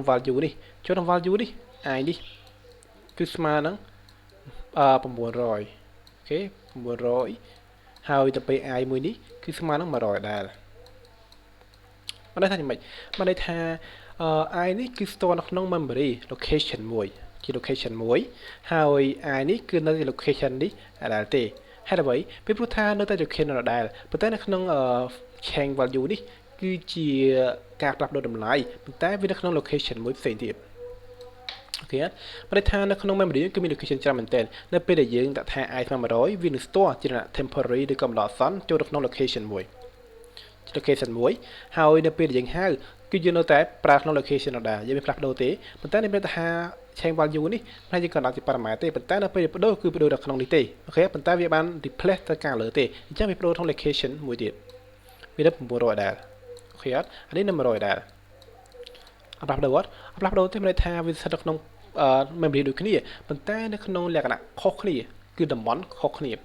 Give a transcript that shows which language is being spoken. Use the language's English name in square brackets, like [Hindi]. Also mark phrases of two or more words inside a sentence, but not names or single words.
[Khmer] value នេះចូលក្នុង value នេះ i នេះគឺស្មើនឹង900អូខេ900ហើយទៅពេល i មួយនេះគឺស្មើនឹង100ដែរមិនន័យថាយ៉ាងម៉េច មិនន័យថាi នេះគឺ store នៅក្នុង [English] memory location [Khmer] មួយជា location មួយហើយ i នេះគឺនៅ location នេះដែរទេហេតុអ្វីពីព្រោះថានៅតែ location ដដែលប៉ុន្តែនៅក្នុង [English] change value [Khmer] នេះគឺជាការផ្លាស់ប្ដូរតម្លៃប៉ុន្តែវានៅក្នុង location មួយផ្សេងទៀតអូខេប៉ុន្តែថានៅក្នុង memory គឺមាន location ច្រើនមែនទែននៅពេលដែលយើងដាក់ថា i ស្មើ100វានឹង store ជា temporary ឬក៏ location ចូលទៅក្នុង location មួយ ហើយនៅពេលដែលយើងហៅគឺយើងនៅតែប្រើក្នុង location ដដែលយើងមិនផ្លាស់ប្ដូរទេប៉ុន្តែនេះមានថា [English] change value [Khmer] នេះមិនយើងក៏ដាក់ជា parameter ទេប៉ុន្តែនៅពេលបដូរគឺបដូរនៅក្នុងនេះទេអូខេប៉ុន្តែវាបាន replace ទៅខាងលើទេអញ្ចឹងវាបដូរក្នុង location មួយទៀតវានៅ900ដែរអូខេអត់អានេះនៅ100ដែរអត់ផ្លាស់ប្ដូរទេមានន័យថាវាស្ថិតនៅក្នុងmemory ដូចគ្នាប៉ុន្តែនៅក្នុងលក្ខណៈខុសគ្នាគឺតំបន់ខុសគ្នា